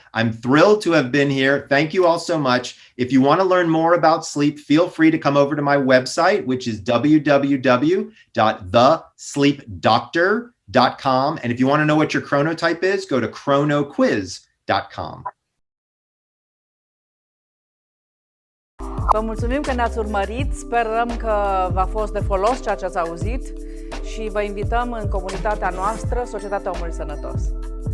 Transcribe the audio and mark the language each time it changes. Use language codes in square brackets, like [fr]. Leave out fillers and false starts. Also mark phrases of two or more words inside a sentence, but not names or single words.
[en] I'm thrilled to have been here. Thank you all so much. If you want to learn more about sleep, feel free to come over to my website, which is www.thesleepdoctor.com. And if you want to know what your chronotype is, go to chronoquiz.com. [ro] Vă mulțumim că ne-ați urmărit, sperăm că v-a fost de folos ceea ce ați auzit și vă invităm în comunitatea noastră, Societatea Omului Sănătos.